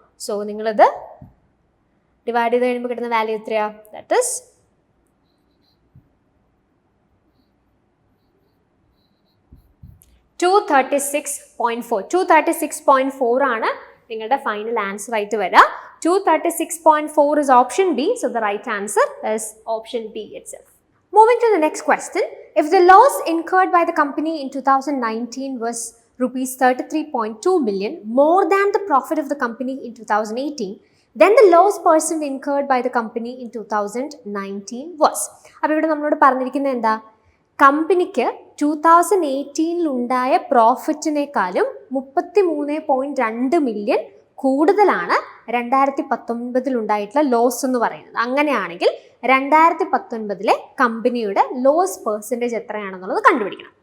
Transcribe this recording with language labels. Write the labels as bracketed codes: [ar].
[ml] So നിങ്ങളിത് divide ചെയ്ത് കഴിയുമ്പോൾ കിട്ടുന്ന വാല്യൂ എത്രയാ? [en] That is 236.4. [ml] 236.4 ആണ് നിങ്ങളുടെ ഫൈനൽ ആൻസർ ആയിട്ട് വരിക. [en] 236.4 is option B. So the right answer is option B itself. Moving to the next question. If the loss incurred by the company in 2019 was rupees 33.2 million more than the profit of the company in 2018, then the loss percent incurred by the company in 2019 was. [ml] അപ്പോൾ ഇവിടെ നമ്മളോട് പറഞ്ഞിരിക്കുന്നത് എന്താ? കമ്പനിക്ക് 2018 ഉണ്ടായ പ്രോഫിറ്റിനേക്കാളും 33.2 million കൂടുതലാണ് 2019 ഉണ്ടായിട്ടുള്ള loss എന്ന് പറയുന്നത്. അങ്ങനെയാണെങ്കിൽ 2019 കമ്പനിയുടെ ലോസ് പെർസെൻറ്റേജ് എത്രയാണെന്നുള്ളത് കണ്ടുപിടിക്കണം.